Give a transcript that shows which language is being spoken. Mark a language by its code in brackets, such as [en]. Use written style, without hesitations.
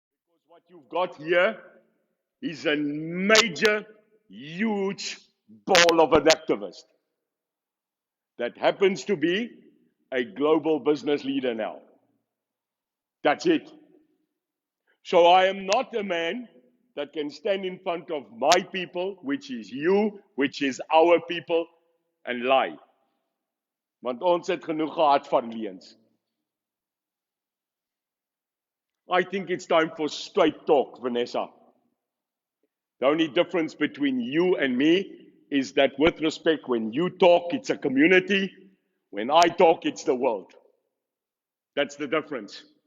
[en] Because what you've got here is a major, huge ball of an activist that happens to be a global business leader now. That's it. So I am not a man that can stand in front of my people, which is you, which is our people, and lie. [af] Want ons het genoeg gehad van leuns. [en] I think it's time for straight talk, Vanessa. The only difference between you and me is that with respect, when you talk, it's a community. When I talk, it's the world. That's the difference.